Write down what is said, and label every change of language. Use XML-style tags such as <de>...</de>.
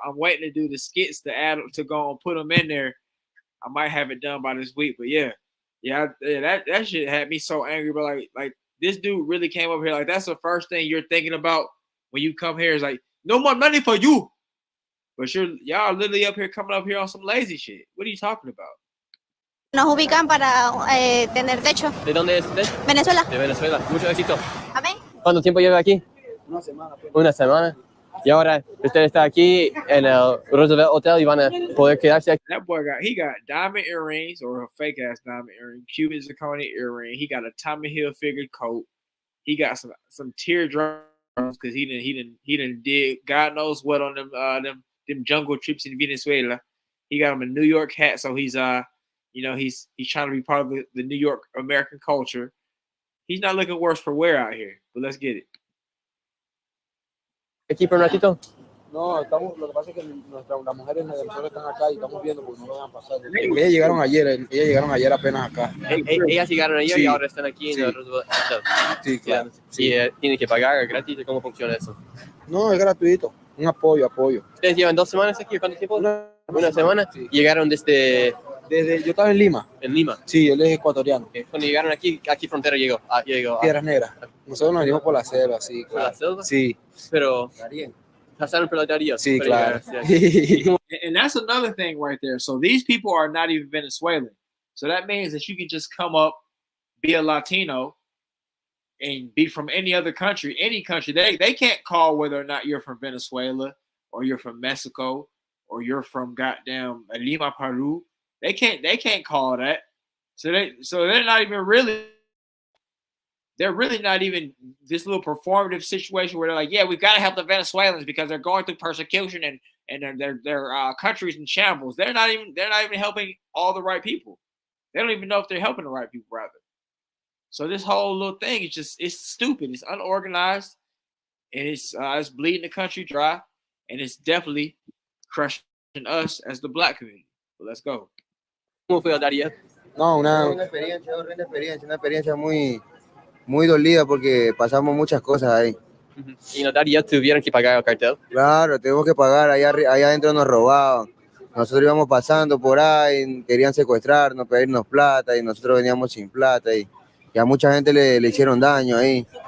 <en>I'm waiting to do the skits to add to go and put them in there. I might have it done by this week, but yeah, that shit had me so angry. But like this dude really came up here. Like that's the first thing you're thinking about when you come here is like no more money for you. But y'all literally up here coming up here on some lazy shit. What are you talking about?</en> <es>Nos ubican para tener techo. ¿De dónde es usted? Venezuela. De Venezuela. Mucho éxito. Amén. ¿Cuánto tiempo lleva aquí? Una semana. Una semana. Y ahora usted está aquí en el Roosevelt Hotel y van a poder quedarse aquí.</es> <en>That boy got diamond earrings or a fake ass diamond earring, Cuban zirconia earring. He got a Tommy Hilfiger coat. He got some teardrops because he didn't did God knows what on them jungle trips in Venezuela. He got him a New York hat, so he's he's trying to be part of the New York American culture. He's not looking worse for wear out here, but let's get it.</en> <es>Aquí por un ratito. No, lo que pasa es que las mujeres de Venezuela están acá y estamos viendo porque no lo van a pasar. Ellas llegaron ayer apenas acá. Ellas llegaron ayer y ahora están aquí en el Roosevelt Hotel. Sí, claro. Sí. Y tienen que pagar gratis. ¿Cómo funciona eso? No, es gratuito. Un apoyo. ¿Ustedes llevan 2 semanas aquí? ¿Cuánto tiempo? Una semana. Sí. ¿Llegaron desde yo estaba en Lima. ¿En Lima? Sí, él es ecuatoriano. Cuando llegaron aquí frontera llegó. Piedras Negras. Nosotros nos venimos por la selva, sí, claro. ¿Por la selva? Sí. Pero pasaron por la Darío. Sí, claro.</es> <en>And that's another thing right there. So these people are not even Venezuelan. So that means that you can just come up, be a Latino, and be from any other country, any country. They can't call whether or not you're from Venezuela or you're from Mexico or you're from goddamn Lima, Peru. They can't call that. So they're not even really. They're really not even this little performative situation where they're like, yeah, we've got to help the Venezuelans because they're going through persecution and their country's in shambles. They're not even helping all the right people. They don't even know if they're helping the right people, rather. So this whole little thing is it's stupid. It's unorganized, and it's bleeding the country dry, and it's definitely crushing us as the black community. But let's go.</en> <es>¿Cómo fue Darío? No, una experiencia muy dolida porque pasamos muchas cosas ahí. ¿Y los Darío tuvieron que pagar al cartel? Claro, tenemos que pagar. Allá adentro nos robaban. Nosotros íbamos pasando por ahí, querían secuestrarnos, pedirnos plata y nosotros veníamos sin plata y a mucha gente le hicieron daño ahí.</es>